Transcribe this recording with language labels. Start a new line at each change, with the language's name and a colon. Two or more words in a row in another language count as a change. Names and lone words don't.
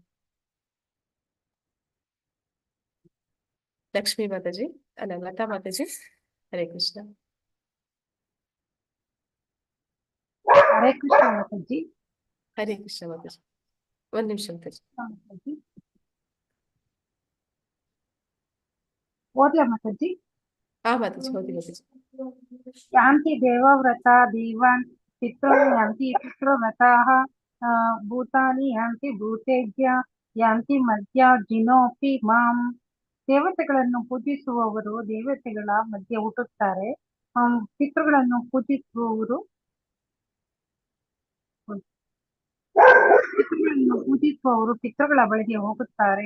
Kannada: ಲಕ್ಷ್ಮೀ ಮಾತಾಜಿ, ಅಲ್ಲ ಲತಾ ಮಾತಾಜಿ, ಹರೇ ಕೃಷ್ಣ. ಹರೇ ಕೃಷ್ಣ ಮಾತಾಜಿ. ಹರೇ ಕೃಷ್ಣ ಮಾತಾಜಿ. ಒಂದ್ ನಿಮಿಷ ಮಾತಾಜಿ. ಓದ್ಲಾ ಮಾತಾಜಿ? ಹಾ ಮಾತಾಜಿ, ಓದಿ ಮಾತಾಜಿ.
Sanskrit: ಯಾಂತಿ ದೇವವ್ರತ ದೇವಾನ್ ಪಿತೃ ಯಾಂತಿ ಪಿತೃವ್ರತಾಃ ಭೂತಾನಿ ಯಾಂತಿ ಭೂತೇಜ್ಯ ಯಾಂತಿ ಮಧ್ಯ ಜಿನೋಪಿ ಮಾಂ.
Kannada: ದೇವತೆಗಳನ್ನು ಪೂಜಿಸುವವರು ದೇವತೆಗಳ ಮಧ್ಯೆ ಹುಟ್ಟುತ್ತಾರೆ. ಪಿತೃಗಳನ್ನು ಪೂಜಿಸುವವರು ಪಿತೃಗಳ ಬಳಿಗೆ ಹೋಗುತ್ತಾರೆ.